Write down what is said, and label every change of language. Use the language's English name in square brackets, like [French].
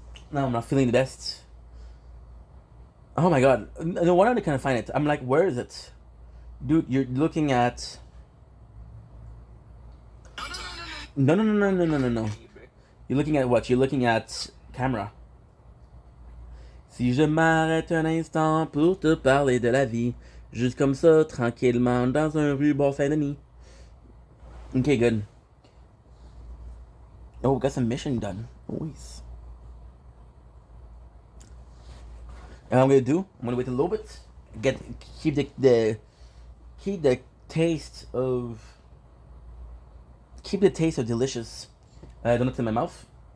[English] Now I'm not feeling the best. Oh my god. No wonder I can't find it. I'm like, where is it? Dude, you're looking at... No, no, no, no, no, no, no, no. You're looking at what? You're looking at camera. [French] Si je m'arrête un instant pour te parler de la vie, juste comme ça, tranquillement, dans un ruban Saint-Denis. [English] Okay, good. Oh, we got some mission done. Nice. And I'm gonna wait a little bit. Keep the taste of delicious donuts in my mouth.